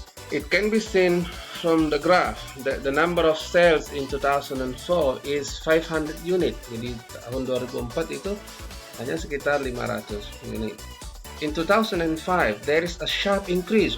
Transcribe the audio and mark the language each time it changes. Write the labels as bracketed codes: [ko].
[en] It can be seen from the graph that the number of sales in 2004 is 500 unit. [id] Jadi tahun 2004 itu hanya sekitar 500 unit. [en] In 2005 there is a sharp increase.